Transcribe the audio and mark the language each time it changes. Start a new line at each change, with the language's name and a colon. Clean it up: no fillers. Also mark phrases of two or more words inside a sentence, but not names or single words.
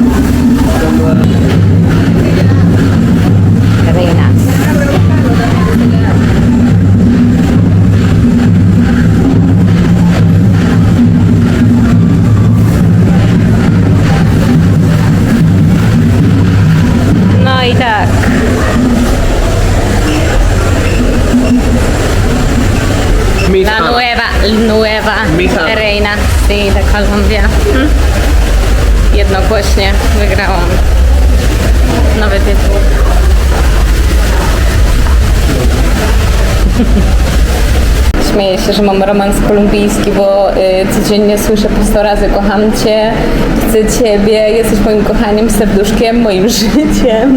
Spanish: Reinas.
Polish: No i tak.
Spanish: Miss La Ana. nueva Miss Ana. reina, sí, de Colombia.
Polish: Jednogłośnie wygrałam nowy tytuł. Śmieję się, że mam romans kolumbijski, bo codziennie słyszę po 100 razy: kocham Cię, chcę Ciebie, jesteś moim kochaniem, serduszkiem, moim życiem.